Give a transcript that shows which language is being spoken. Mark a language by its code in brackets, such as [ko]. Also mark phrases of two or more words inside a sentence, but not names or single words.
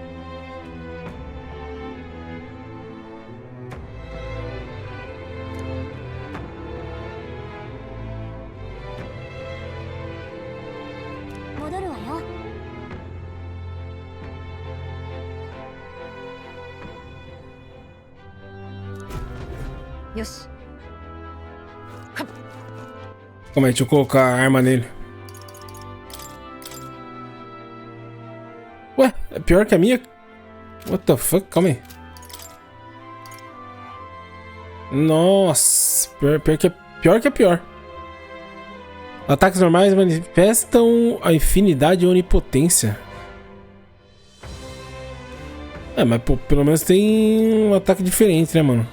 [ja] 戻るわよ。よし。 [pt] Calma aí, deixa eu colocar a arma nele. Ué, é pior que a minha? [en] What the fuck? [pt] Calma aí. Nossa, pior que é pior. Ataques normais manifestam a infinidade e onipotência. É, mas pô, pelo menos tem um ataque diferente, né, mano?